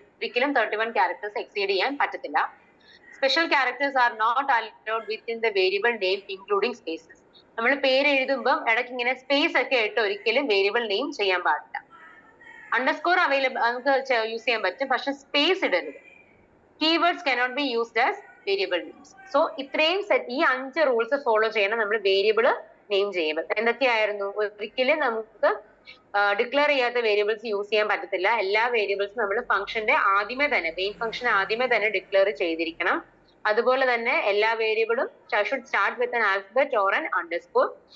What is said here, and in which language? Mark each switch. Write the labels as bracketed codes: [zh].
[ml] ഒരിക്കലും 31 characters exceed ചെയ്യാൻ പറ്റത്തില്ല. [en] Special characters are not allowed within the variable name including spaces. [ml] നമ്മൾ പേര് എഴുതുമ്പോൾ ഇടയ്ക്ക് ഇങ്ങനെ സ്പേസ് ഒക്കെ ഇട്ട് ഒരിക്കലും വേരിയബിൾ നെയിം ചെയ്യാൻ പാടില്ല. അണ്ടർസ്കോർ അവൈലബിൾ നമുക്ക് യൂസ് ചെയ്യാൻ പറ്റും, പക്ഷെ സ്പേസ് ഇടരുത്. [en] Keywords cannot be used as variable names. [ml] So ഇത്രയും സെറ്റ്, ഈ 5 റൂൾസ് ഫോളോ ചെയ്യണം നമ്മൾ വേരിയബിൾ നെയിം ചെയ്യുമ്പോൾ. എന്തൊക്കെയായിരുന്നു? ഒരിക്കലും നമുക്ക് ഡിക്ലെയർ ചെയ്യാത്ത വേരിയബിൾസ് യൂസ് ചെയ്യാൻ പറ്റത്തില്ല. എല്ലാ വേരിയബിൾസും നമ്മൾ ഫംഗ്ഷന്റെ ആദ്യമേ തന്നെ, മെയിൻ ഫംഗ്ഷൻ ആദ്യമേ തന്നെ ഡിക്ലെയർ ചെയ്തിരിക്കണം. അതുപോലെ തന്നെ എല്ലാ വേരിയബിളും [en] Should start with an alphabet or an underscore.